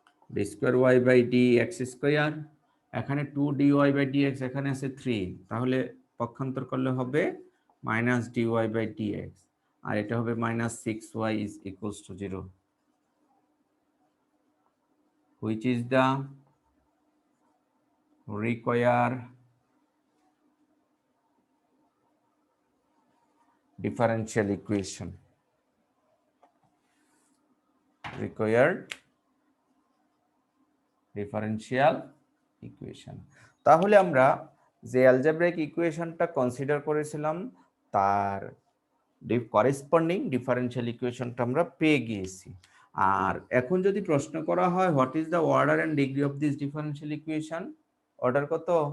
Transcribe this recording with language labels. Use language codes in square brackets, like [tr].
[en] d square y by dx square, এখানে 2 dy by dx, এখানে আছে 3, [bn] তাহলে পক্ষান্তর করলে হবে [en] minus dy by dx, [bn] আর এটা হবে [en] Minus 6y is equals to 0, which is the required differential equation. Required differential equation. [bn] তাহলে আমরা যে অ্যালজেব্রাইক ইকুয়েশনটা কনসিডার করেছিলাম তার করেসপন্ডিং ডিফারেনশিয়াল ইকুয়েশনটা আমরা পেয়ে গিয়েছি। আর এখন যদি প্রশ্ন করা হয় [en] what is the order and degree of this differential equation, order কত